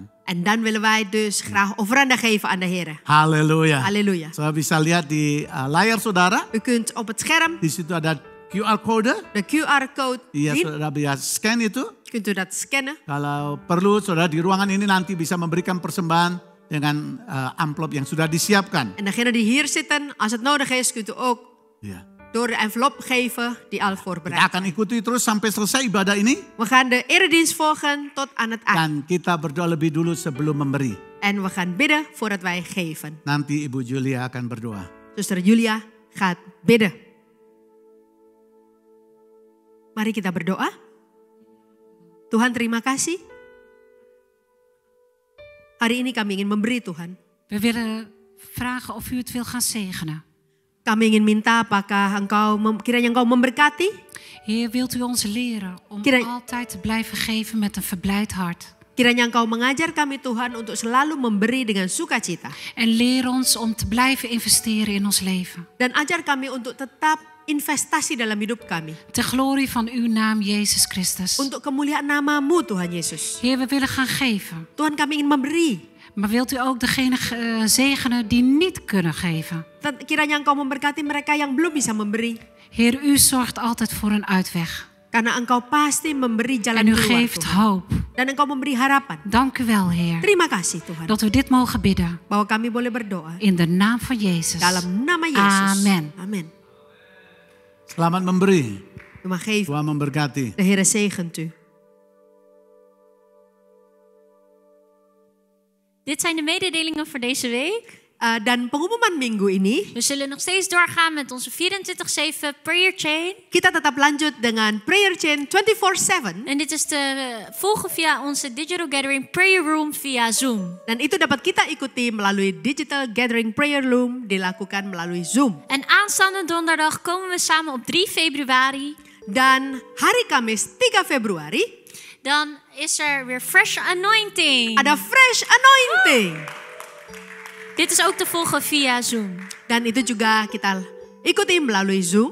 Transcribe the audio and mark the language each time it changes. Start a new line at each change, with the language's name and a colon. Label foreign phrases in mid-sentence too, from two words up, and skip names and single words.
Dutch: En dan willen wij dus graag offeranden geven aan de Heer.
Indonesian: Haleluya.
Dutch: Halleluja.
Indonesian: Saudara bisa lihat di layar saudara.
Dutch: U kunt op het scherm
Indonesian: Di situ ada
English: QR code.
Dutch: de QR-code
Indonesian: Iya,
Dutch: zien.
Indonesian: saudara bisa scan itu.
Dutch: Kunt u dat scannen.
Indonesian: Kalau perlu saudara di ruangan ini nanti bisa memberikan persembahan dengan amplop yang sudah disiapkan.
Dutch: En degenen die hier zitten, als het nodig is, kunt u ook
Indonesian: Ya.
Dutch: door de envelop geven die al
Indonesian: Kita
Dutch: voorbereid
Indonesian: akan ikuti terus sampai selesai ibadah ini.
Dutch: We gaan de eredienst volgen tot aan het eind.
Indonesian: Dan kita berdoa lebih dulu sebelum memberi.
Dutch: En we gaan bidden voordat wij geven.
Indonesian: Nanti Ibu Julia akan berdoa.
Dutch: Zuster Julia gaat bidden.
Indonesian: Mari kita berdoa. Tuhan, terima kasih. Hari ini kami ingin memberi, Tuhan.
Dutch: We willen vragen of u het wil gaan zegenen.
Indonesian: Kami ingin minta apakah kiranya Engkau memberkati.
Dutch: Heer, wilt u ons leren om altijd te blijven geven met een verblijd hart.
Indonesian: Kiranya Engkau mengajar kami, Tuhan, untuk selalu memberi dengan sukacita.
Dutch: En leer ons om te blijven investeren in ons leven.
Indonesian: Dan ajar kami untuk tetap investasi dalam hidup kami.
Dutch: Ter glorie van uw naam, Jezus Christus.
Indonesian: Untuk kemuliaan nama-Mu, Tuhan Yesus.
Dutch: Heer, we willen gaan geven.
Indonesian: Tuhan, kami ingin memberi.
Dutch: Maar wilt u ook degene zegenen die niet kunnen geven?
Indonesian: Kiranya Engkau memberkati mereka yang belum bisa memberi.
Dutch: Heer, u zorgt altijd voor een uitweg.
Indonesian: Karena Engkau pasti memberi jalan
Dutch: En u
Indonesian: keluar,
Dutch: geeft
Indonesian: Tuhan.
Dutch: hoop.
Indonesian: Dan Engkau memberi harapan.
Dutch: Dank u wel, Heer.
Indonesian: Terima kasih, Tuhan.
Dutch: Dat we dit mogen bidden.
Indonesian: Bahwa kami boleh berdoa.
Dutch: In de naam van Jezus.
Indonesian: Dalam nama Yesus.
Dutch: Amen.
Indonesian: Amen. Selamat memberi.
Dutch: U mag geven.
Indonesian: Tuhan memberkati.
Dutch: De Heer zegent u. Dit zijn de mededelingen voor deze week.
Indonesian: Dan pengumuman minggu ini,
Dutch: We zullen nog steeds doorgaan met onze 24/7
English: prayer chain.
Indonesian: kita tetap lanjut dengan
English: prayer chain
Indonesian: 24/7.
Dutch: En dit is te volgen via onze
English: digital gathering prayer room
Dutch: via Zoom.
Indonesian: Dan itu dapat kita ikuti melalui
English: digital gathering prayer room,
Indonesian: dilakukan melalui Zoom.
Dutch: En aanstaande donderdag komen we samen op 3 februari.
Indonesian: Dan hari Kamis 3 Februari,
Dutch: Dan is er weer
English: fresh anointing.
Indonesian: ada
English: fresh anointing.
Dutch: Dit is ook te volgen via Zoom.
Indonesian: Dan itu juga kita ikuti melalui Zoom.